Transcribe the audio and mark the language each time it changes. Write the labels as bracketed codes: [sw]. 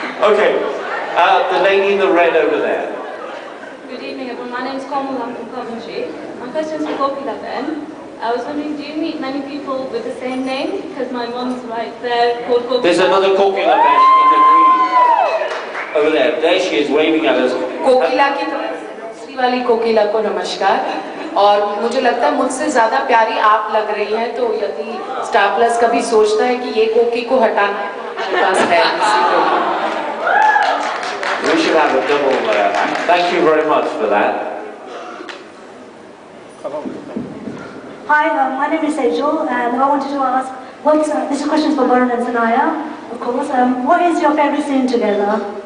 [en] Okay, the lady in the red over there. Good evening, everyone. My name is Komal. I'm from Coventry. My question is to Gopila Ben. I was wondering, do you meet many people with the same name? Because my mom's right there called Gopila. There's another Kokila Ben in the green. Over there. There she is, waving at us. [hi] कोकिला की तरफ श्री वाली कोकिला को नमस्कार और मुझे लगता है मुझसे ज़्यादा प्यारी आप लग रही हैं तो यदि स्टार प्लस कभी सोचता है कि ये कोकी को हटाना है तो पास है किसी को [en] We should have a double thank you very much for that. Hi, my name is Sejal, and I wanted to ask, this question is for Varun and Sanaya, of course. What is your favorite scene together?